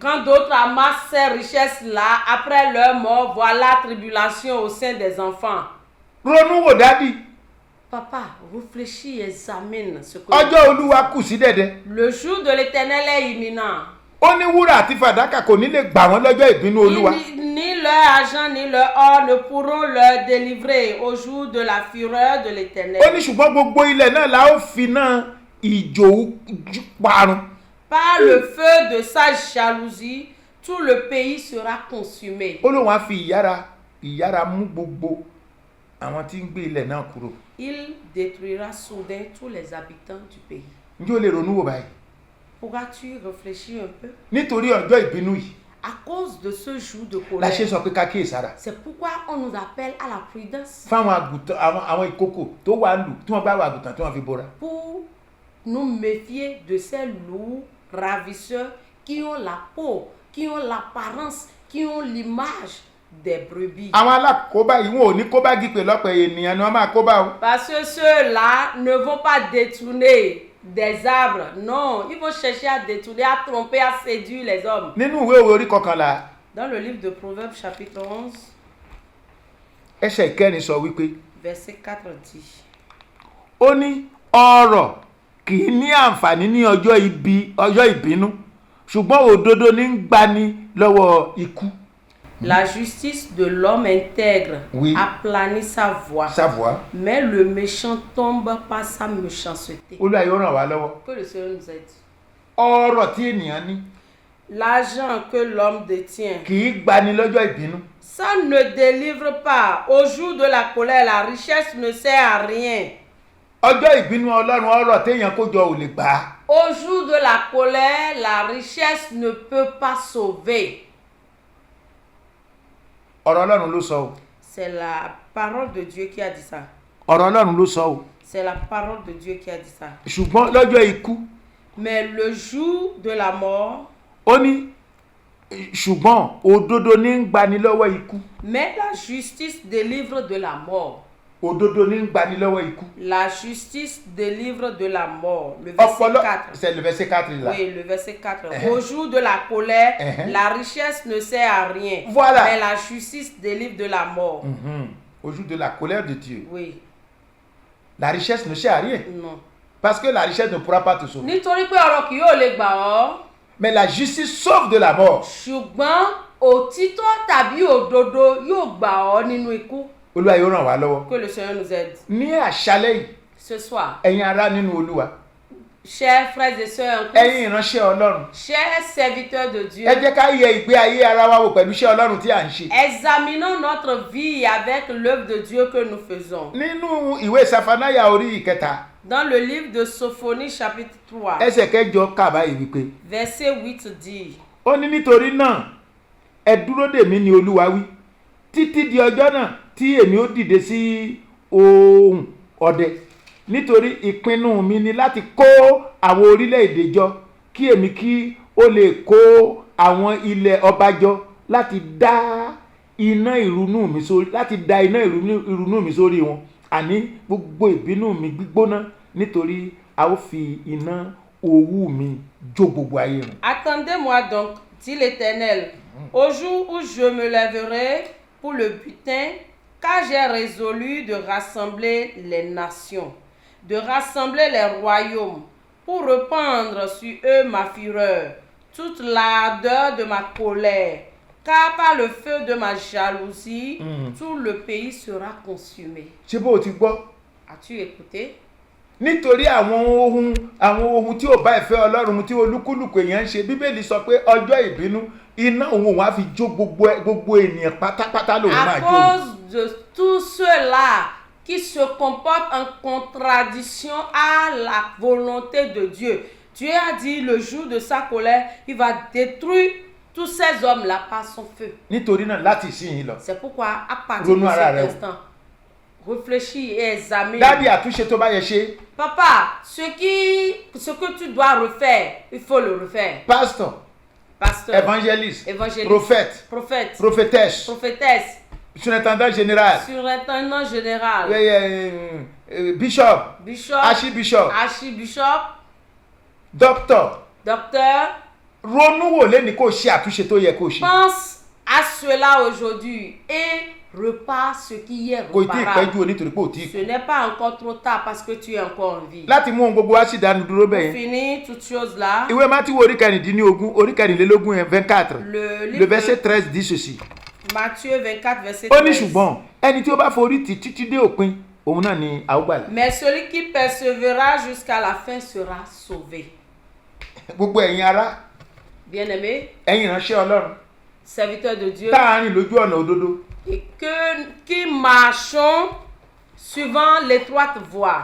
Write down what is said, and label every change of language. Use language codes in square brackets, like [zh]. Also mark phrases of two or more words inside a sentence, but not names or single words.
[fr] Quand d'autres amassent ces richesses-là, après leur mort, voilà la tribulation au sein des enfants. [yo] ronú wò dádì [fr] Papa, réfléchis, examine ce que... [yo] ọjọ́ olúwa kù sí dẹ̀dẹ̀. [fr] Le jour de l'Éternel est imminent. [yo] ó ní wúrà àti fàdákà kò ní lè gbà wọ́n lọ́jọ́ ìbínú olúwa. [fr] Ni leur argent ni leur or ne pourront leur délivrer au jour de la fureur de l'Éternel. [yo] ó ní ṣùgbọ́n gbogbo ilẹ̀ náà la ó fi náà ìjò parun. [fr] Par le feu de sa jalousie, tout le pays sera consumé. [yo] ó lóun á fi ìyára mú gbogbo àwọn tí ń gbé ilẹ̀ náà kúrò. [fr] Il détruira soudain tous les habitants du pays. [yo] ǹjẹ́ o lè ronú wò báyìí. [fr] Pourras-tu réfléchir un peu? [yo] nítorí ọjọ́ ìbínú yìí [fr] À cause de ce jour de [yo] la ṣe [fr] colère, [yo] sọ pé ká kíyèsára. [fr] c'est pourquoi on nous appelle à la prudence [yo] fáwọn àgùntàn àwọn ìkókò tó wà lù tí wọ́n bá wà àgùntàn tí wọ́n fi bora. [fr] pour nous méfier de ces loups ravisseurs qui ont la peau, qui ont l'apparence, qui ont l'image des brebis. [yo] àwọn alákòóbá yìí wọn ò ní kóbá gípè lọ́pọ̀ ènìyàn ni wọ́n máa kóbá o. [fr] Parce que ceux-là ne vont pas détourner des arbres. Non, ils vont chercher à détourner, à tromper, à séduire les hommes. [yo] nínú ìwé òwe orí kọkànlá [fr] Dans le livre de Proverbes chapitre 11, [yo] ẹsẹ̀ ìkẹrin sọ wípé [fr] verset 4 dit, [yo] ó ní ọrọ̀ kì í ní àǹfààní ní ọjọ́ ìbínú ṣùgbọ́n òdodo ní ń gbani lọ́wọ́ ikú. [fr] la justice de l'homme intègre Oui. aplanit sa voie, savoir mais le méchant tombe par sa méchanceté. [yo] olúwa yóò ràn wá lọ́wọ́. [fr] Que le Seigneur nous aide. [yo] ọrọ̀ tí ènìyàn ní [fr] L'argent que l'homme détient, [yo] kì í gbani lọ́jọ́ ìbínú. [fr] ça ne délivre pas. Au jour de la colère, la richesse ne sert à rien. [yo] ọjọ́ ìbínú ọlọ́run ọrọ̀ téèyàn kó jọ ò lè gbà á. [fr] Au jour de la colère, la richesse ne peut pas sauver. [yo] ọ̀rọ̀ ọlọ́run ló sọ o. [fr] C'est la parole de Dieu qui a dit ça. [yo] ọ̀rọ̀ ọlọ́run ló sọ o. [fr] C'est la parole de Dieu qui a dit ça. [yo] ṣùgbọ́n lọ́jọ́ ikú [fr] Mais le jour de la mort, [yo] ó ní ṣùgbọ́n òdodo ní ń gbani lọ́wọ́ ikú. [fr] mais la justice délivre de la mort. [yo] òdodo ní ń gbani lọ́wọ́ ikú. [fr] La justice délivre de la mort. Le verset 4. c'est le verset 4 là. Oui, le verset 4. Au jour de la colère, la richesse ne sert à rien. Voilà. Mais la justice délivre de la mort. Au jour de la colère de Dieu. Oui, La richesse ne sert à rien. non. Parce que la richesse ne pourra pas te sauver. [yo] Nítorí pé ọ̀rọ̀ kì yóò lè gbà ọ́. [fr] Mais la justice sauve de la mort. [yo] Ṣùgbọ́n òtítọ́ tàbí òdodo yóò gbà ọ́ nínú ikú. Olúwa yóò ràn wá lọ́wọ́. [fr] Que le Seigneur nous aide. [yo] Ní àṣálẹ́ yìí, [fr] Ce soir, [yo] ẹ̀yin ará nínú Olúwa, [fr] chers frères et sœurs, en Christ, [yo] ẹ̀yin ìránṣẹ́ Ọlọ́run, [fr] chers serviteurs de Dieu, [yo] ẹ jẹ́ ká yẹ ìgbé ayé ara wa wò pẹ̀lú iṣẹ́ Ọlọ́run tí à ń ṣe. [fr] examinons notre vie avec l'œuvre de Dieu que nous faisons. [yo] Nínú ìwé Safanaya orí ìkẹta, [fr] Dans le livre de Sophonie chapitre 3, [yo] ẹsẹ̀ kẹjọ kà báyìí wípé, [fr] verset 8 dit, [yo] ó ní nítorí náà ẹ dúró dè mí ni Olúwa wí títí di ọjọ́ náà tí èmi ó dìde sí ohùn ọdẹ nítorí ìpinnu mi ni láti kó àwọn orílẹ̀-èdè jọ kí èmi kí ó lè kó àwọn ilẹ̀ ọba jọ láti dá iná ìrunú mi sórí wọn àní gbogbo ìbínú mi gbígbóná nítorí a ó fi iná owú mi jó gbogbo ayé run. [fr] attendez-moi donc, dit l'Éternel, au jour où je me lèverai pour le butin, car j'ai résolu de rassembler les nations, de rassembler les royaumes, pour répandre sur eux ma fureur, toute l'ardeur de ma colère, car par le feu de ma jalousie, tout le pays sera consumé. [yo] ṣé bó o ti gbọ́? [fr] As-tu écouté? [yo] nítorí àwọn ohun tí ò bá ìfẹ́ Ọlọ́run tí olúkúlùkù èèyàn ń ṣe Bíbélì sọ pé ọjọ́ ìbínú iná òun á fi jó gbogbo ènìyàn pátápátá lòun máa [fr] À [yo] jó. [fr] cause de tous ceux-là qui se comportent en contradiction à la volonté de Dieu, Dieu a dit le jour de sa colère, il va détruire tous ces hommes-là par son feu. [yo] nítorí náà láti ìsinyìí lọ. [fr] C'est pourquoi à partir de [yo] Ronú ara rẹ [fr] cet [yo] wò. [fr] instant, réfléchis et examine. [yo] dádì àtúnṣe tó bá yẹ ṣe. [fr] Papa, ce que tu dois refaire, il faut le refaire. [yo] pásítọ̀ [fr] pasteur, évangéliste, prophète, prophétesse, prophétesse, surintendant général, surintendant général, bishop, archibishop, docteur. docteur. [yo] Ronú wò lẹ́ni kó ṣe àtúnṣe tó yẹ kó ṣe. [fr] Pense à cela aujourd'hui et repars ce qui est [yo] Kò tí ì [fr] réparable. [yo] pẹ́jù nítorí pé ò tí ì [fr] Ce n'est pas encore trop tard parce que tu es encore en vie. [yo] láti mú ohun gbogbo wá sí ìdánu dúró [fr] Pour [yo] bẹ́ẹ̀ yẹn. [fr] finir toutes choses là, [yo] Ìwé Mátíù orí kẹrìndínlógún orí kẹrìnlélógún yẹn 24 [fr] le le livre verset de 13 dit ceci. Matthieu 24 verset [yo] Ó ní [fr] 13. [yo] ṣùgbọ́n ẹni tí ó bá forí tì títí dé òpin òun náà ni a ó gbàlà. [fr] Mais celui qui persévérera jusqu'à la fin sera sauvé. [yo] Gbogbo ẹ̀yin ará, [fr] Bien-aimés, [yo] ẹ̀yin ìránṣẹ́ Ọlọ́run [fr] serviteurs de Dieu, [yo] tá a rìn lójú ọ̀nà òdodo. [fr] et qui marchons suivant l'étroite voie.